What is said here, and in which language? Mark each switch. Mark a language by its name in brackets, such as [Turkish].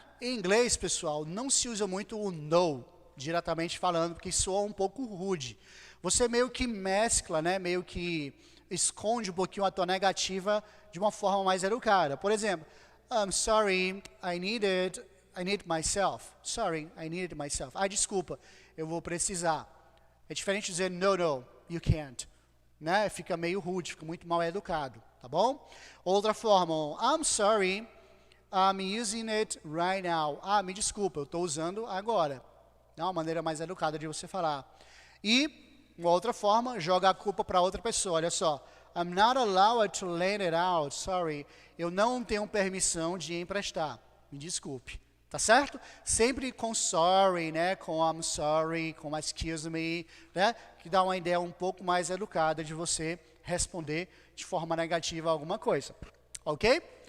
[Portuguese] Em inglês, pessoal, não se usa muito o no, diretamente falando, porque soa um pouco rude. Você meio que mescla, né? Meio que esconde um pouquinho a tua negativa de uma forma mais educada. [English] Por exemplo, I'm sorry, I need myself. Sorry, I need it myself. [Portuguese] Ah, desculpa, eu vou precisar. É diferente de dizer [English] no, you can't. [Portuguese] Né? Fica meio rude, fica muito mal educado, tá bom? Outra forma, [English] I'm sorry, I'm using it right now. [Portuguese] Ah, me desculpa, eu estou usando agora. É uma maneira mais educada de você falar. E uma outra forma, joga a culpa para outra pessoa. Olha só. [English] I'm not allowed to lend it out. Sorry. [Portuguese] Eu não tenho permissão de emprestar. Me desculpe. Tá certo? Sempre com sorry, né? Com [English] I'm sorry, [Portuguese] com [English] excuse me, [Portuguese] né? Que dá uma ideia um pouco mais educada de você responder de forma negativa a alguma coisa. Ok?